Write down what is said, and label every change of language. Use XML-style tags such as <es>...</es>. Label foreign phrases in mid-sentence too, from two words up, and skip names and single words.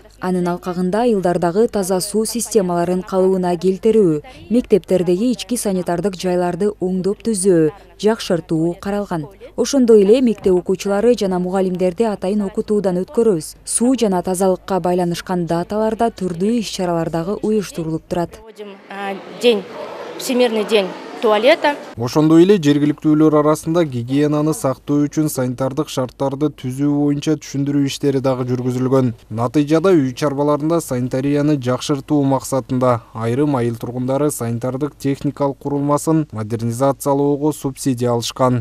<ky>Анын алкагында айылдардагы таза суу системаларын калыбына келтирүү, мектептердеги ички санитардык жайларды оңдоп түзөө, жакшыртуу каралган. Ошондой эле мектеп окуучулары жана мугалимдерди атайын окутуудан өткөрөбүз. Суу жана тазалыкка байланышкан даталарда түрдүү иш-чаралар дагы уюштурулуп турат.</ky> <ru>День, Всемирный день туалета.</ru> <ky>Ошондой эле жергиликтүүлөр арасында гигиенаны сактоо үчүн санитардык шарттарды түзүү боюнча түшүндүрүү иштери дагы жүргүзүлгөн. Натыйжада үй чарбаларында санитарияны жакшыртуу максатында айрым айыл тургундары санитардык техникалык курулмасын модернизациялоого субсидия алышкан.</ky>